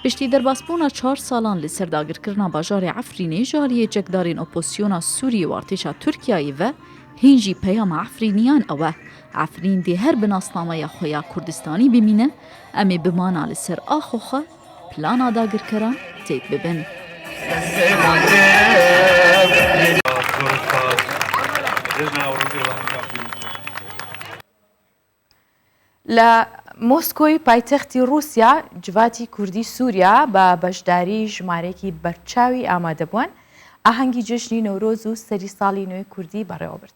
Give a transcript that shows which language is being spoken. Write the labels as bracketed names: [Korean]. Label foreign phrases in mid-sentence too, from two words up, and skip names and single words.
[Kurdish] پشتی دەرباسبوونا 4 ساڵان لەسەر داگیرکردنا باژارێ عەفرینê ji aliyê çekdarên opozîsyona Sûriyê û artêşa Tirkiyeyê ve hên jî peyama Efrîniyan ew e Efrîn dê her bi nasnameya xwe ya Kurdistanî bimîne em ê bimana li ser axo xwe plana dagirkeran têk bibin. [Central Kurdish] لە مۆسکۆی پایتەختی رووسیا جواتی کوردی سووریا بە بەشداری ژمارێکی بەرچاوی ئامادەبووان ئاهەنگی جژنی نەورۆز و سەری ساڵی نوێی کوردی بەڕێوەبرد.